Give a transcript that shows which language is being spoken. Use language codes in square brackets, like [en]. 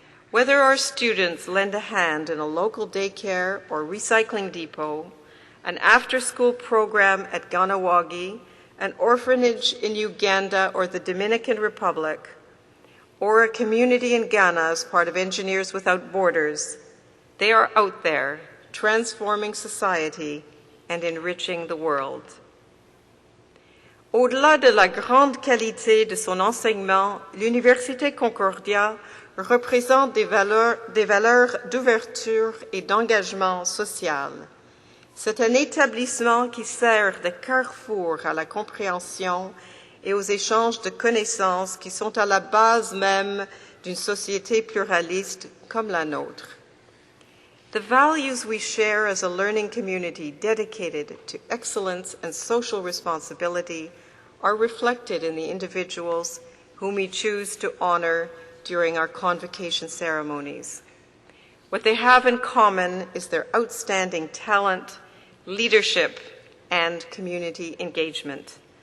[en] Whether our students lend a hand in a local daycare or recycling depot, an after-school program at Ganawagi, an orphanage in Uganda or the Dominican Republic, or a community in Ghana as part of Engineers Without Borders, they are out there transforming society and enriching the world. [fr] Au-delà de la grande qualité de son enseignement, l'Université Concordia représente des valeurs d'ouverture et d'engagement social. C'est un établissement qui sert de carrefour à la compréhension et aux échanges de connaissances qui sont à la base même d'une société pluraliste comme la nôtre. [en] The values we share as a learning community dedicated to excellence and social responsibility are reflected in the individuals whom we choose to honor during our convocation ceremonies. What they have in common is their outstanding talent, leadership, and community engagement.